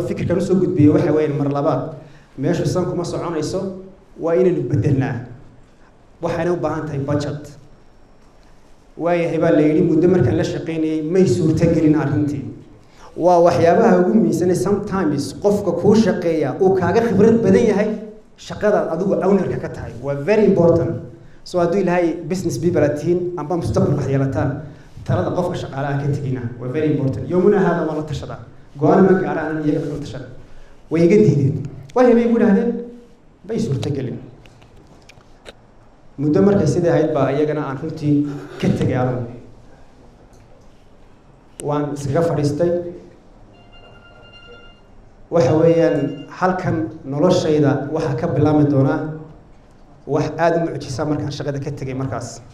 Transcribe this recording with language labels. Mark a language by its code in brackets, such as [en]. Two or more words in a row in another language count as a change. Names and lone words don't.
[so] fikirkan soo gudbiyay waxa weeyaan mar labaad meesha san kuma soconayso waa inaynu bedelnaa waxaana u baahan tahay budget waayahay baa la yidhi muddo markaan la shaqeynayay may suurtagelin arrintii waa waxyaabaha ugu miisanay sometimes qofka kuu shaqeeya uu kaaga khibrad badan yahay shaqada adigu ownerka ka tahay waa [en] very important [so] so hadduu ilaahay [en] business people [so] atiin amba mustaqbal wax yeelataan talada qofka shaqaalaha ka tegina waa [en] very important [so] yowmuna hada waa la tashadaa go-aan ma gaaraan iyaga la tashada way iga diideen waayahay bay igu dhahdeen bay suurtagelin muddo markay sidii ahayd baa iyagana aan runtii ka tegay anigu waan iskaga fadhiistay waxa weeyaan halkan noloshayda waxaa ka bilaami doonaa wax aada u mucjisa markaan shaqada ka tegay markaas